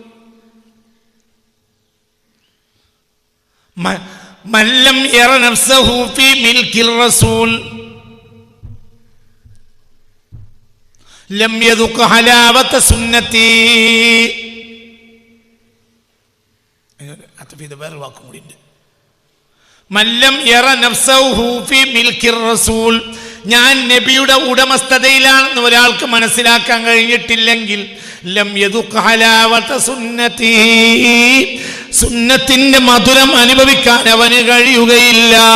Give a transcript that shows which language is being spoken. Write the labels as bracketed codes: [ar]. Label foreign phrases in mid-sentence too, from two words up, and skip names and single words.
[ar] من لم ير نفسه في ملك الرسول لم يذق حلاوة سنتي. [ml] ഇത് വേറെ വാക്കും കൂടി ഉണ്ട്. [ar] من لم ير نفسه في ملك الرسول, [ml] ഞാൻ നബിയുടെ ഉടമസ്ഥതയിലാണെന്ന് ഒരാൾക്ക് മനസ്സിലാക്കാൻ കഴിഞ്ഞിട്ടില്ലെങ്കിൽ [ar] لم يذق حلاوة سنتي, [ml] സുന്നത്തിന്റെ മധുരം അനുഭവിക്കാൻ അവന് കഴിയുകയില്ല.